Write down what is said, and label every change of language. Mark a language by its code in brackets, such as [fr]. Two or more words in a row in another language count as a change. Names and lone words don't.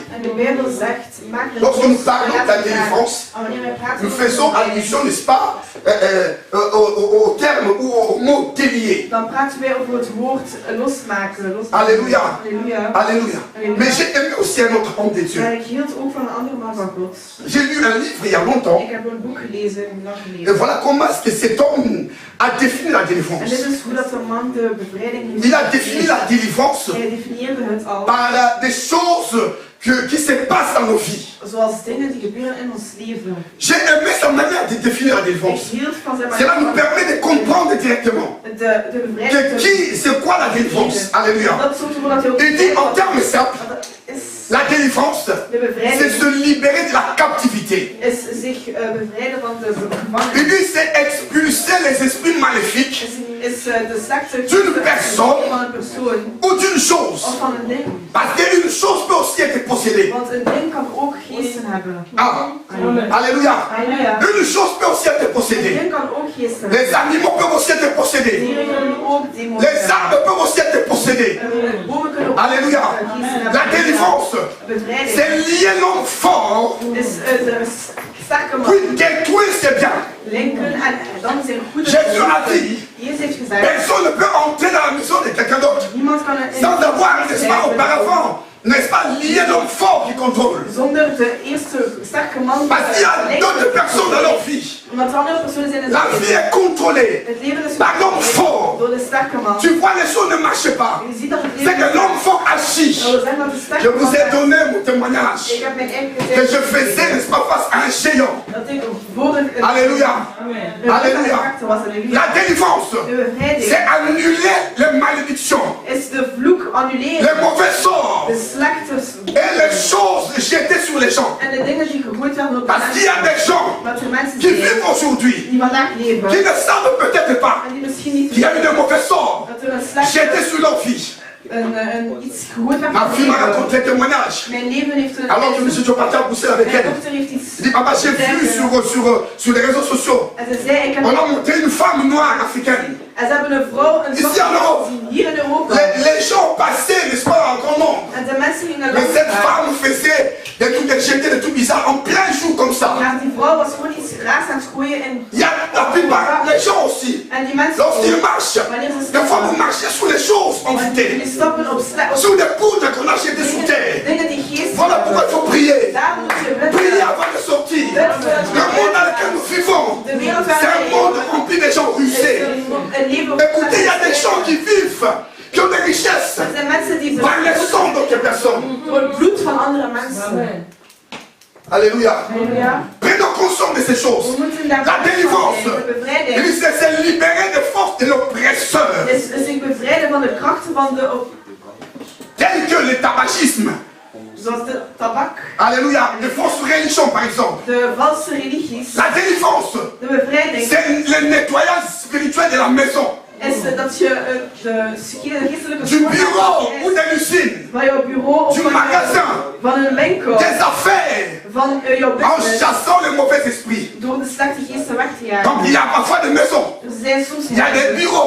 [fr] Lorsque nous parlons de la délivrance, nous faisons allusion, n'est-ce pas, au terme ou au mot délier. Alléluia. Alléluia. Mais j'ai aimé aussi un autre homme de Dieu. J'ai lu un livre il y a longtemps. Et voilà comment est-ce que cet homme a défini la délivrance. [nl] En dit is hoe dat de man de bevrijding heeft. [fr] Il a défini la délivrance [nl] Hij definieerde het al. [fr] par des choses qui se passent dans nos vies. [nl] Zoals dingen die gebeuren in ons leven. [fr] J'ai aimé sa manière de définir la délivrance. [nl] Ik hield van zijn [fr] Cela [nl] manier [fr] nous permet de comprendre directement [nl] de bevrijding. [fr] c'est quoi la délivrance. Alléluia. [nl] Dat zorgt ervoor dat je ook [fr] Il dit en termes simples, [nl] is [fr] la délivrance, [nl] de bevrijding. [fr] c'est se libérer de la captivité. [nl] Is zich bevrijden van de gevangenis. [fr] Il dit c'est expulser les esprits maléfiques [nl] Is de slechte [fr] d'une personne [nl] van een persoon [fr] ou d'une chose. [nl] of van een ding. [fr] Parce qu'une chose peut aussi être possédée. [nl] Want een ding kan ook geesten hebben. [fr] Ah, alléluia. [nl] Halleluja. [fr] Une chose peut aussi être [nl] Een [fr] possédée. [nl] ding kan ook geesten hebben. [fr] Les animaux peuvent aussi être possédés. [nl] Dieren kunnen ook demonen [fr] Les arbres peuvent aussi être possédés. [nl] bomen kunnen ook [fr] Alléluia. [nl] geesten hebben. [fr] La délivrance, [nl] Bevrijding [fr] c'est lier l'homme fort, [nl] is de sterke man [fr] puis détruire ses biens. [nl] linken en dan zijn goede [fr] Jésus a dit, [nl] Jezus heeft gezegd, [fr] personne ne peut entrer dans la maison de quelqu'un d'autre [nl] niemand kan [fr] sans avoir, n'est-ce pas, auparavant, n'est-ce pas, lier l'homme fort qui contrôle. [nl] zonder de eerste sterke man [fr] Parce qu'il y a d'autres personnes dans leur vie. [nl] omdat andere personen zijn in [fr] La vie est contrôlée [nl] het leven is [fr] par l'homme fort. [nl] door de sterke man. [fr] Tu vois, les choses ne marchent pas. [nl] Je ziet dat het [fr] C'est [nl] leven [fr] que l'homme fort agit. [nl] dat wil zeggen dat de [fr] Je [nl] sterke [fr] vous ai [nl] man [fr] donné mon témoignage [nl] ik heb mijn eigen [fr] que je [nl] gezegd [fr] faisais, n'est-ce pas, face à un géant. [nl] dat ik voor een [fr] Alléluia. Alléluia. [nl] was en [fr] La délivrance, [nl] de bevrijding [fr] c'est annuler les malédictions, [nl] is de vloek annuleren, [fr] les mauvais sorts [nl] de slechte [fr] et les choses jetées sur les gens. [nl] en de dingen die gegooid werden op de [fr] Parce qu'il y a [nl] mensen. [fr] des gens [nl] Dat er mensen [fr] qui [nl] zijn [fr] vivent aujourd'hui, [nl] die vandaag leven [fr] qui ne savent peut-être pas [nl] en die misschien niet [fr] qu'il y a eu de mauvais sorts [nl] dat er een [fr] jetés [nl] slechte [fr] sur leur vie. [nl] iets gegooid werd [fr] Ma [nl] op [fr] fille [nl] hun [fr] m'a [nl] leven. [fr] raconté un témoignage. [nl] Mijn leven heeft een [fr] Alors que M. Diopati a poussé avec [nl] mijn [fr] elle. [nl] dochter heeft iets [fr] Il dit, papa, j'ai vu sur les réseaux sociaux, [nl] en ze zei ik heb [fr] on a montré une femme noire africaine. [nl] en ze hebben een vrouw een [fr] Ici [nl] zwarte [fr] en Europe. [nl] gezien hier in Europa [fr] Les gens passaient, n'est-ce pas, en grand nombre. [nl] en de mensen gingen [fr] Mais cette [nl] langs [fr] femme faisait des trucs, elle jetait des trucs bizarres en plein jour comme ça. [nl] haar. Die vrouw was gewoon iets raars aan het gooien en [fr] Il y a la plupart, les gens aussi, [nl] en die mensen [fr] lorsqu'ils marchent, [nl] wanneer ze [fr] des fois vous [nl] stappen [fr] marchez sur les choses [nl] die [fr] envoûtées, [nl] stappen op [fr] sur des poudres qu'on a jetées sous terre. [nl] dingen die geest [fr] Voilà pourquoi il faut prier. [nl] daar moet je [fr] Prier [nl] bidden. [fr] avant de sortir. Le monde dans lequel nous vivons, [nl] De wereld [fr] c'est [nl] waar [fr] un [nl] wij [fr] monde rempli de gens rusés. [nl] een leven [fr] Écoutez, il y a des gens qui vivent, qui ont des richesses, [nl] er zijn mensen die [fr] par le sang d'autres personnes. [nl] door het bloed van andere mensen. [fr] Alléluia. [nl] Halleluja. [fr] Prenons conscience de ces choses. [nl] We moeten daar [fr] La délivrance. [nl] de [fr] Il [nl] bevrijding. [fr] dit, c'est se libérer des forces de l'oppresseur, [nl] Is zich bevrijden van de krachten van de [fr] tels que le tabagisme. [nl] zoals de tabak, [fr] Alléluia. Les fausses religions, par exemple. [nl] de valse religies. [fr] La délivrance, [nl] De bevrijding [fr] c'est le nettoyage spirituel de la maison, [nl] is dat je de geestelijke [fr] du bureau ou [nl] schoonmaak [fr] de l'usine, [nl] van jouw bureau of [fr] du [nl] van, [fr] magasin, [nl] van een winkel, [fr] des affaires, [nl] van jouw [fr] en [nl] business, [fr] chassant les mauvais esprits. [nl] door de slechte geesten weg te [fr] Donc [nl] jagen. [fr] il y a parfois des maisons, [nl] Er zijn soms [fr] il y a des bureaux,